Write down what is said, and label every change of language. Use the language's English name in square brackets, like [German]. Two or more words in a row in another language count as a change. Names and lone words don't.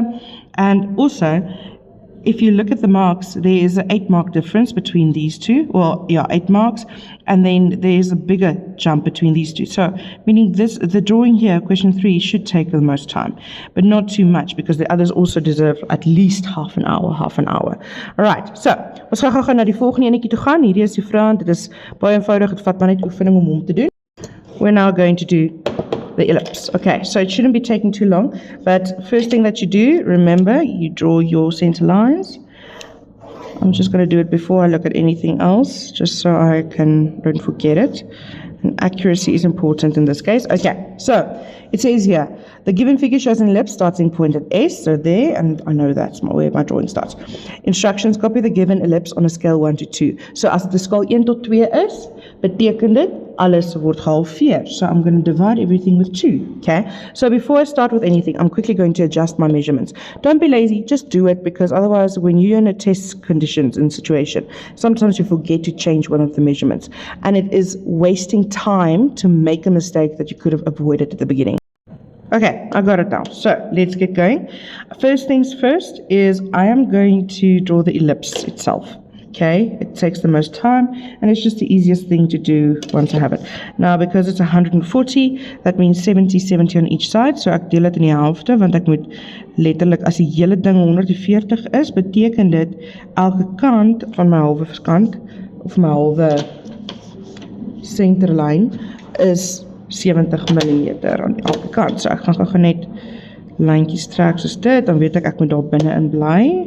[English] And also, if you look at the marks, there is an 8 mark difference between these two. Well, yeah, 8 marks. And then there's a bigger jump between these two. So, meaning the drawing here, question 3, should take the most time. But not too much, because the others also deserve at least half an hour. Alright, so, [Afrikaans] ons gaan na die volgende enetjie toe gaan. Hierdie is die vraag, dit is baie eenvoudig, het vat maar net oefening om hom te doen. [English] We're now going to do the ellipse. Okay, so it shouldn't be taking too long, but first thing that you do, remember, you draw your center lines. I'm just going to do it before I look at anything else, just so I don't forget it. And accuracy is important in this case. Okay, so it says here, the given figure shows an ellipse starting point at S, so there, and I know that's where my drawing starts. Instructions, copy the given ellipse on a scale 1 to 2. [Afrikaans] So as the skaal 1 tot 2 is, beteken dit alles word gehalveer. [English] So I'm going to divide everything with 2, okay? So before I start with anything, I'm quickly going to adjust my measurements. Don't be lazy, just do it, because otherwise when you're in a test conditions and situation, sometimes you forget to change one of the measurements. And it is wasting time to make a mistake that you could have avoided at the beginning. Okay, I got it now. So let's get going. First things first is I am going to draw the ellipse itself. Okay, it takes the most time, and it's just the easiest thing to do once I have it. Now, because it's 140, that means 70 on each side. [Afrikaans] So ek deel dit in die helfte, want ek moet letterlik, as die hele ding 140 is, beteken dit elke kant van my halwe kant, of my halwe centerlyn, is 70 mm aan elke kant. So ek gaan gou net lyntjies trek soos dit, dan weet ek moet daar binne in bly.